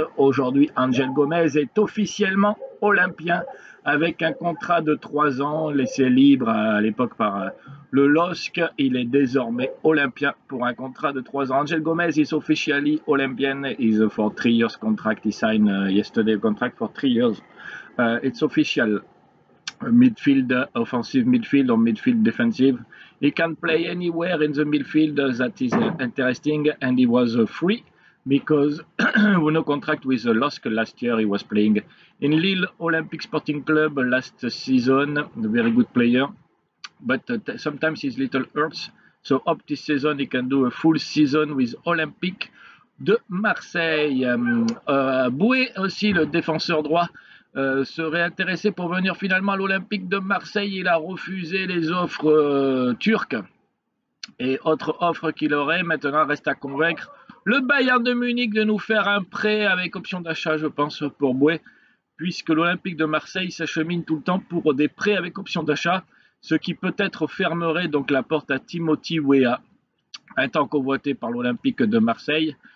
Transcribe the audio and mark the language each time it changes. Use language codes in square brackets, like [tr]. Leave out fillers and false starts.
[fr] Aujourd'hui, Angel Gomez est officiellement olympien avec un contrat de 3 ans laissé libre à l'époque par le LOSC. Il est désormais olympien pour un contrat de 3 ans. [en] Angel Gomez is officially Olympian. Is for 3 years contract. He signed yesterday a contract for 3 years. It's official. Midfield, offensive midfield or midfield defensive. He can play anywhere in the midfield. That is interesting, and he was free because no contract with the LOSC last year. He was playing in Lille Olympic Sporting Club last season. A very good player, but sometimes he's little hurts. So up this season, he can do a full season with Olympique de Marseille. [fr] Boué aussi, le défenseur droit, serait intéressé pour venir finalement à l'Olympique de Marseille. Il a refusé les offres turques et autres offres qu'il aurait. Maintenant, reste à convaincre le Bayern de Munich de nous faire un prêt avec option d'achat, je pense, pour Boué, puisque l'Olympique de Marseille s'achemine tout le temps pour des prêts avec option d'achat, ce qui peut-être fermerait donc la porte à Timothy Weah, un temps convoité par l'Olympique de Marseille.